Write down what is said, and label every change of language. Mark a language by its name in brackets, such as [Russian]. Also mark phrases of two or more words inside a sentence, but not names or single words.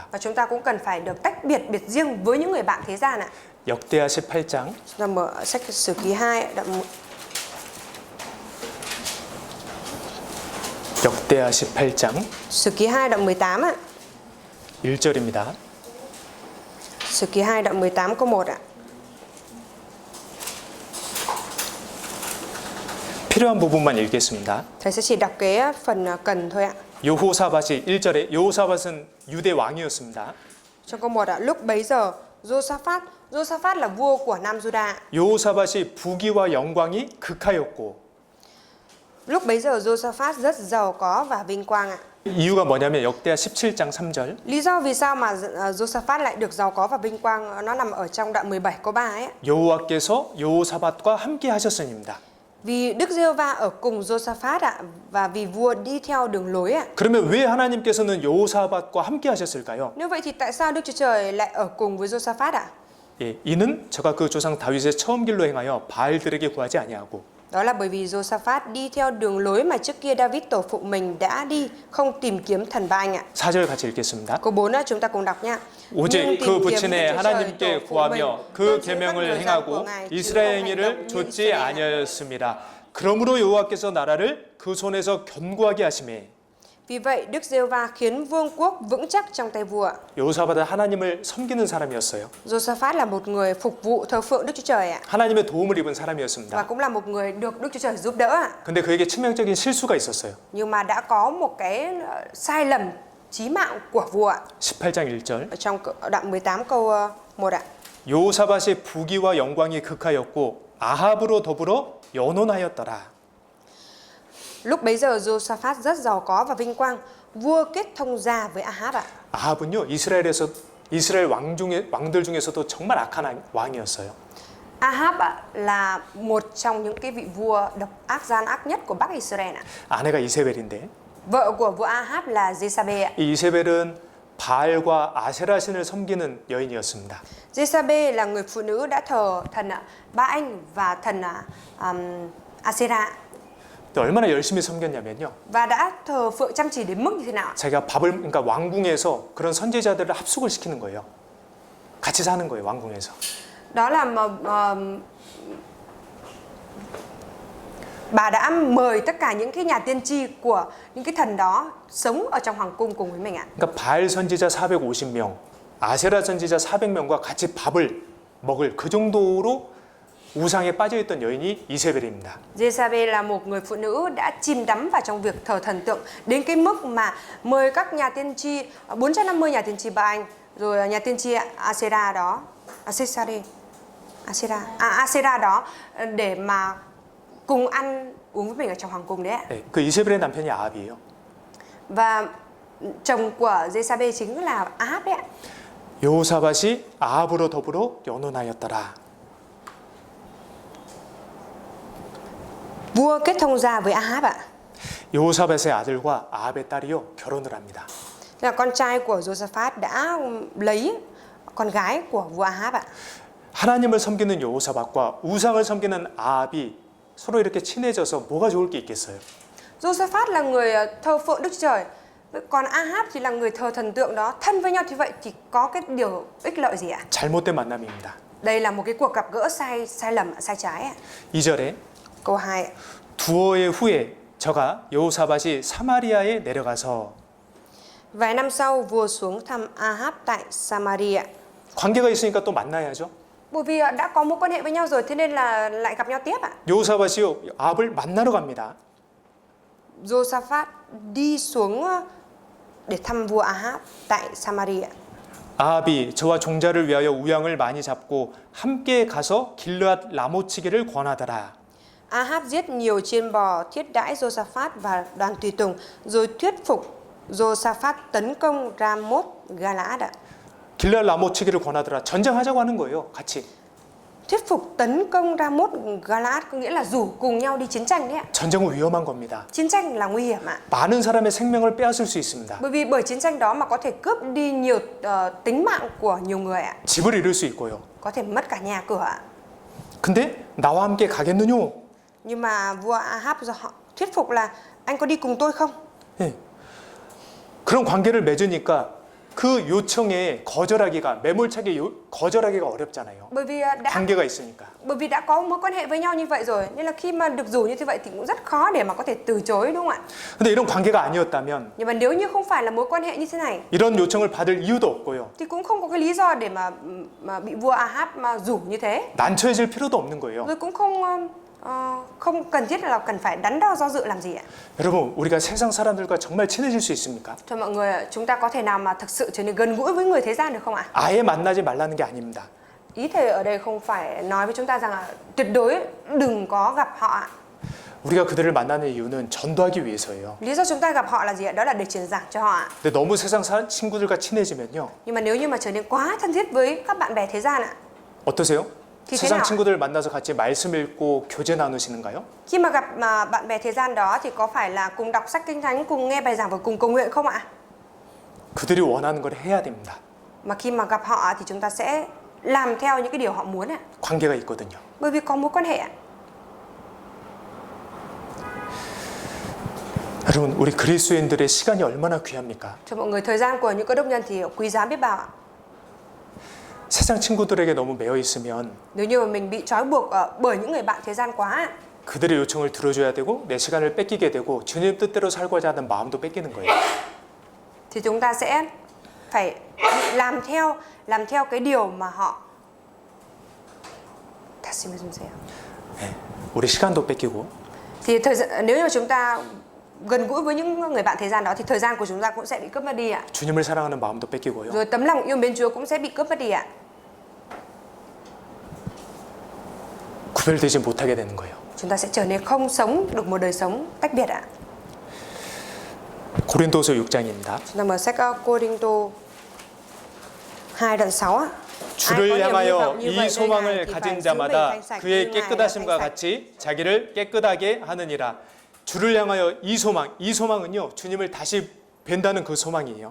[Vietnamese] Và chúng ta cũng cần phải được tách biệt riêng với những người bạn thế gian ạ. [Korean] 역대하 18장 [Vietnamese] Chúng ta mở sách Sử Ký 2 ạ, [Korean] 역대하 18장 [Vietnamese] Sử Ký 2 đoạn 18 ạ. [Korean] 1절입니다. [Vietnamese] Sử Ký 2 đoạn 18 câu 1 ạ. [Korean] 필요한 부분만 읽겠습니다. [Vietnamese] Thầy sẽ chỉ đọc cái phần cần thôi ạ. [Korean] 여호사밧이 1절에 여호사밧은 유대 왕이었습니다. [Vietnamese] Trong câu 1 ạ, lúc bấy giờ Josaphat là vua của Nam Juda. [Korean] 여호사밧이 부귀와 영광이 극하였고 [Vietnamese] Lúc bấy giờ Josaphat rất giàu có và vinh quang ạ. [Korean] 이유가 뭐냐면 역대하 17장 3절 [Vietnamese] Lý do vì sao mà Josaphat lại được giàu có và vinh quang nó nằm ở trong đoạn 17 câu 3 ấy. [Korean] 여호와께서 여호사밧과 함께 하셨으니입니다. [Vietnamese] Vì Đức Giê-hô-va ở cùng Josaphat ạ, và vì vua đi theo đường lối ạ. [Korean] 그러면 왜 하나님께서는 여호사밧과 함께 하셨을까요? [Vietnamese] Nếu vậy thì tại sao Đức Chúa Trời lại ở cùng với Josaphat ạ? [Korean] 예, 이는 저가 그 조상 다윗의 처음 길로 행하여 바알들에게 구하지 아니하고 [Vietnamese] Đó là bởi vì Josaphat đi theo đường lối mà trước kia David tổ phụ mình đã đi, không tìm kiếm thần Ba-anh ạ. [Korean] 4절 같이 읽겠습니다. [Vietnamese] Câu 4 chúng ta cùng đọc nha. [Korean] 오직 그 부친의 하나님께 구하며 그 계명을 행하고 이스라엘 행위를 좇지 아니하였습니다. 그러므로 여호와께서 나라를 그 손에서 견고하게 하시매 [Vietnamese] Vì vậy Đức Giê-hô-va khiến vương quốc vững chắc trong tay vua. [Korean] 여호사밧은 하나님을 섬기는 사람이었어요. [Vietnamese] Josaphat là một người phục vụ thờ phượng Đức Chúa Trời ạ, [Korean] 하나님의 도움을 입은 [Vietnamese] và [Korean] 사람이었습니다. [Vietnamese] cũng là một người được Đức Chúa Trời giúp đỡ ạ. [Korean] 근데 그에게 치명적인 실수가 있었어요. [Vietnamese] Nhưng mà đã có một cái sai lầm chí mạng của vua ạ. [Korean] 18장 1절 [Vietnamese] Ở trong đoạn 18 câu 1 ạ. [Korean] 여호사밧의 부귀와 영광이 극하였고 아합으로 더불어 연혼하였더라. [Vietnamese] Lúc bấy giờ Josaphat rất giàu có và vinh quang, vua kết thông gia với Ahab ạ. [Korean] 아합은요 이스라엘 왕들 중에서도 정말 악한 왕이었어요. [Vietnamese] Ahab ạ, là một trong những cái vị vua độc ác gian ác nhất của Bắc Israel ạ. [Korean] 아내가 이세벨인데 [Vietnamese] Vợ của vua Ahab là Jezabel ạ. [Korean] 이 이세벨은 바알과 아세라 신을 섬기는 여인이었습니다. [Vietnamese] Jezabel là người phụ nữ đã thờ thần Ba-anh và thần Asera, [Korean] 또 얼마나 열심히 섬겼냐면요. [Vietnamese] và đã thờ phượng chăm chỉ đến mức như thế nào? [Korean] 자기가 그러니까 왕궁에서 그런 선지자들을 합숙을 시키는 거예요. 같이 사는 거예요, 왕궁에서. [Vietnamese] Đó là bà đã mời tất cả những cái nhà tiên tri của những cái thần đó sống ở trong hoàng cung cùng với mình ạ. [Korean] 그러니까 바알 선지자 450명, 아세라 선지자 400명과 같이 밥을 먹을 그 정도로 우상에 빠져있던 여인이 이세벨입니다. [Vietnamese] Jezabel là một người phụ nữ đã chìm đắm vào trong việc thờ thần tượng đến cái mức mà mời các nhà tiên tri 450 nhà tiên tri Ba-anh, rồi nhà tiên tri Asera đó, Asera đó để mà cùng ăn uống với mình ở trong hoàng cung đấy ạ. [Korean] 네, 그 이세벨의 남편이 아합이에요. [Vietnamese] Và chồng của Jezabel chính là Ahab đấy ạ. [Korean] 여호사밧이 아합으로 더불어 연혼하였더라. [Vietnamese] Vua kết thông gia với Ahab ạ. [Korean] 여호사밧의 아들과 아합의 딸이요 결혼을 합니다. [Vietnamese] Là con trai của Josaphat đã lấy con gái của vua Ahab ạ. [Korean] 하나님을 섬기는 여호사밧과 우상을 섬기는 아합이 서로 이렇게 친해져서 뭐가 좋을 게 있겠어요? [Vietnamese] Josaphat là người thờ phượng Đức Chúa Trời, còn Ahab thì là người thờ thần tượng đó. Thân với nhau như vậy thì có cái điều ích lợi gì ạ? [Korean] 잘못된 만남입니다. [Vietnamese] Đây là một cái cuộc gặp gỡ sai lầm, sai trái ạ. [Korean] 2절에 [Vietnamese] Câu 2 ạ. [Korean] 두어의 후에 저가 여호사밧이 사마리아에 내려가서 [Vietnamese] Vài năm sau, vua xuống thăm Ahab tại Samaria. [Korean] 관계가 있으니까 또 만나야죠. [Vietnamese] Bởi vì đã có mối quan hệ với nhau rồi, thế nên là lại gặp nhau tiếp ạ. [Korean] 여호사밧이요 아합을 만나러 갑니다. [Vietnamese] Josaphat đi xuống để thăm vua Ahab tại Samaria. [Korean] 아합이 저와 종자를 위하여 우양을 많이 잡고 함께 가서 길르앗 라모치기를 권하더라. [Vietnamese] Ahab giết nhiều chiên bò, thiết đãi Josaphat và đoàn tùy tùng, rồi thuyết phục Josaphat tấn công Ramoth Galaad ạ. [Korean] 길르앗 라모치기를 권하더라. 전쟁하자고 하는 거예요. 같이. [Vietnamese] thuyết phục tấn công Ramoth Gilead, có nghĩa là rủ cùng nhau đi chiến tranh đấy ạ. [Korean] 전쟁은 위험한 겁니다. [Vietnamese] Chiến tranh là nguy hiểm ạ. [Korean] 많은 사람의 생명을 빼앗을 수 있습니다. [Vietnamese] Bởi vì bởi chiến tranh đó mà có thể cướp đi nhiều tính mạng của nhiều người ạ. [Korean] 집을 잃을 수 있고요. [Vietnamese] Có thể mất cả nhà cửa ạ. [Korean] 근데 나와 함께 가겠느뇨? [Vietnamese] Nhưng mà vua Ahab họ thuyết phục là anh có đi cùng tôi không? [Korean] 예. 그런 관계를 맺으니까 그 요청에 거절하기가 매몰차게 거절하기가 어렵잖아요. [Vietnamese] Bởi vì [Korean] 관계가 있으니까. [Vietnamese] đã có mối quan hệ với nhau như vậy rồi, nên là khi mà được rủ như thế vậy thì cũng rất khó để mà có thể từ chối, đúng không ạ? [Korean] 근데 이런 관계가 아니었다면 [Vietnamese] Nhưng mà nếu như không phải là mối quan hệ như thế này [Korean] 이런 요청을 받을 이유도 없고요. [Vietnamese] thì cũng không có cái lý do để mà bị vua Ahab mà rủ như thế. [Korean] 난처해질 필요도 없는 거예요. [Vietnamese] Rồi cũng không cần thiết là cần phải đắn đo do dự làm gì ạ. [Korean] 여러분, 우리가 세상 사람들과 정말 친해질 수 있습니까? [Vietnamese] Thưa mọi người, chúng ta có thể nào mà thực sự trở nên gần gũi với người thế gian được không ạ? [Korean] 아예 만나지 말라는 게 아닙니다. [Vietnamese] Ý thầy ở đây không phải nói với chúng ta rằng là tuyệt đối đừng có gặp họ ạ. [Korean] 우리가 그들을 만나는 이유는 전도하기 위해서예요. [Vietnamese] Lý do chúng ta gặp họ là gì ạ? Đó là để truyền giảng cho họ ạ. [Korean] 근데 너무 세상 친구들과 친해지면요. [Vietnamese] Nhưng mà nếu như mà trở nên quá thân thiết với các bạn bè thế gian ạ, [Korean] 어떠세요? [Vietnamese] thì thế [Korean] 세상 [Vietnamese] nào? [Korean] 친구들 만나서 같이 말씀 읽고 교제 나누시는가요? [Vietnamese] Khi mà gặp bạn bè thế gian đó thì có phải là cùng đọc sách Kinh Thánh, cùng nghe bài giảng và cùng cầu nguyện không ạ? [Korean] 그들이 원하는 걸 해야 됩니다. [Vietnamese] Mà khi mà gặp họ thì chúng ta sẽ làm theo những cái điều họ muốn ạ. [Korean] 관계가 있거든요. [Vietnamese] Bởi vì có mối quan hệ ạ. [Korean] 여러분, 우리 그리스도인들의 시간이 얼마나 귀합니까? [Vietnamese] Cho mọi người, thời gian của những cơ đốc nhân thì quý giá biết bao ạ. [Korean] 세상 친구들에게 너무 매여 있으면 [Vietnamese] Nếu như mà mình bị trói buộc bởi những người bạn thế gian quá ạ, [Korean] 그들의 요청을 들어줘야 되고 내 시간을 뺏기게 되고 주님 뜻대로 살고자 하는 마음도 뺏기는 거예요. [Vietnamese] thì chúng ta sẽ phải làm theo cái điều mà họ [Korean] 네, 우리 시간도 뺏기고 [Vietnamese] thì nếu như chúng ta gần gũi với những người bạn thế gian đó thì thời gian của chúng ta cũng sẽ bị cướp mất đi ạ. [Korean] 주님을 사랑하는 마음도 뺏기고요. [Vietnamese] Rồi tấm lòng yêu mến Chúa cũng sẽ bị cướp mất đi ạ. [Korean] 구별되지 못하게 되는 거예요. [Vietnamese] Chúng ta sẽ trở nên không sống được một đời sống tách biệt ạ. [Korean] 고린도서 6장입니다. [Vietnamese] Chúng ta mở sách Cô-rinh-tô 2 đoạn 6 ạ. [Korean] 주를 향하여 이 소망을 가진 자마다 그의 깨끗하심과 같이 자기를 깨끗하게 하느니라. 주를 향하여 이 소망은요, 주님을 다시 뵌다는 그 소망이에요.